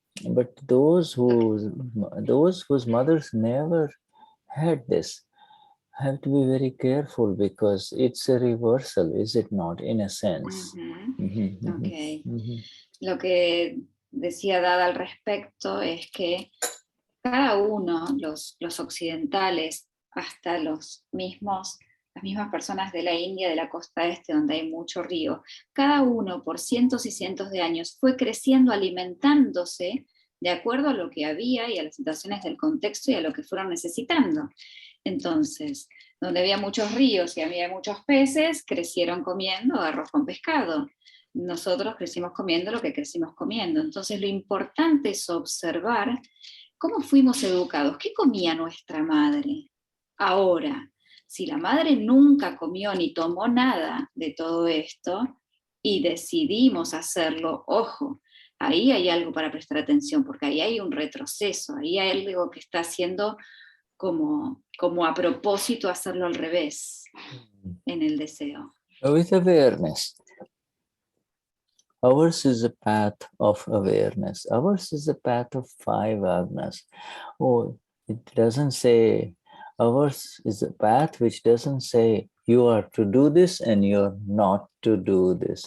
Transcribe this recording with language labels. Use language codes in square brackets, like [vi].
[en] But those whose mothers never had this have to be very careful, because it's a reversal, is it not, in a sense? Okay. [es] Lo que decía Dada al respecto es que cada uno, los occidentales, hasta las mismas personas de la India, de la costa este, donde hay mucho río, cada uno por cientos y cientos de años fue creciendo, alimentándose de acuerdo a lo que había y a las situaciones del contexto y a lo que fueron necesitando. Entonces, donde había muchos ríos y había muchos peces, crecieron comiendo arroz con pescado. Nosotros crecimos comiendo lo que crecimos comiendo. Entonces, lo importante es observar cómo fuimos educados, qué comía nuestra madre. Ahora, si la madre nunca comió ni tomó nada de todo esto y decidimos hacerlo, ojo, ahí hay algo para prestar atención, porque ahí hay un retroceso, ahí hay algo que está haciendo como a propósito hacerlo al revés en el deseo. [en] With awareness. Ours is a path of awareness. Ours is a path of 5 agnas. Oh, it doesn't say, ours is a path which doesn't say you are to do this and you're not to do this.